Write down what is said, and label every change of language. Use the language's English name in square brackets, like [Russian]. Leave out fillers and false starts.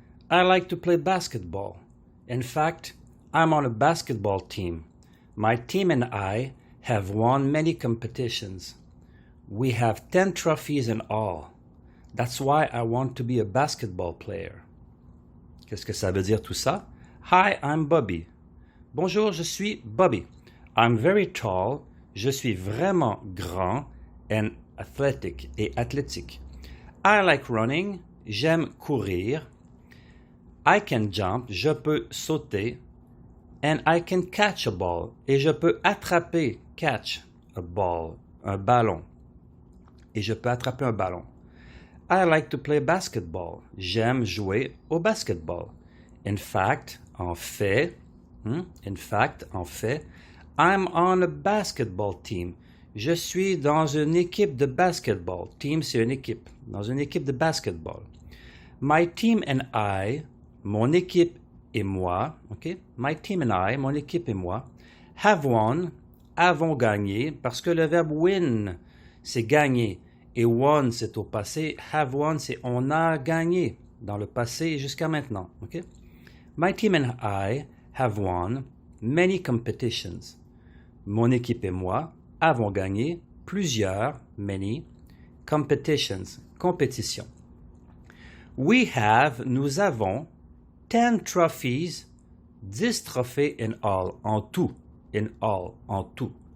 [English] I like to play basketball. In fact, I'm on a basketball team. My team and I have won many competitions. We have 10 trophies in all. That's why I want to be a basketball player. [French] Qu'est-ce que ça veut dire tout ça? [English] Hi, I'm Bobby. [French] Bonjour, je suis Bobby. [English] I'm very tall. [French] Je suis vraiment grand [English] and athletic [French] et athlétique. [English] I like running. [French] J'aime courir. [English] I can jump. [French] Je peux sauter. [English] And I can catch a ball. [French] Et je peux attraper, [English] catch a ball, [French] un ballon. Et je peux attraper un ballon. [English] I like to play basketball. [French] J'aime jouer au basketball. [English] In fact, [French] en fait, [English] I'm on a basketball team. [French] Je suis dans une équipe de basketball. Team, c'est une équipe. Dans une équipe de basketball. [English] My team and I, [French] mon équipe et moi, OK? [English] My team and I, [French] mon équipe et moi, [English] have won, [French] avons gagné, parce que le verbe win, c'est gagner. Et won, c'est au passé. [English] Have won, [French] c'est on a gagné dans le passé jusqu'à maintenant. OK? [English] My team and I have won many competitions. [French] Mon équipe et moi avons gagné plusieurs, many, competitions, compétitions. [English] We have, [French] nous avons, 10 trophies, 10 trophées [English] in all, [French] en tout, in all, en tout.